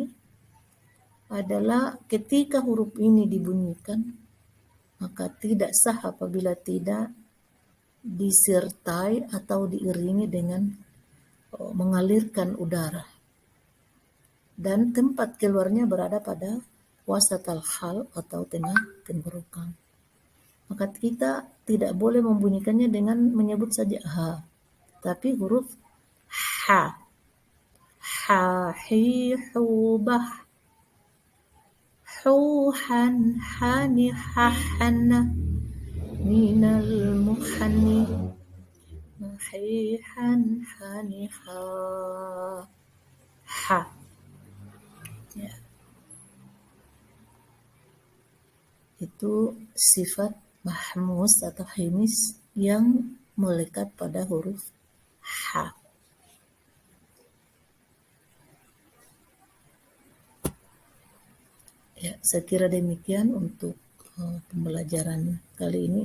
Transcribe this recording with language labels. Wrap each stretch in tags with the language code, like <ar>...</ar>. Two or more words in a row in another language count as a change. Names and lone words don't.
<id>Adalah ketika huruf ini dibunyikan, maka tidak sah apabila tidak disertai atau diiringi dengan mengalirkan udara, dan tempat keluarnya berada pada</id> <ar>وسط الحلق</ar> <id>atau tengah tenggorokan. Maka kita tidak boleh membunyikannya dengan menyebut saja ha, tapi huruf H.</id> <ar>H حوبة حوحا حنححن من المحن محيحا حنحا ha.</ar> <id>Ya. Itu sifat mahmus atau himis yang melekat pada huruf ha. Ya, saya kira demikian untuk pembelajaran kali ini.</id>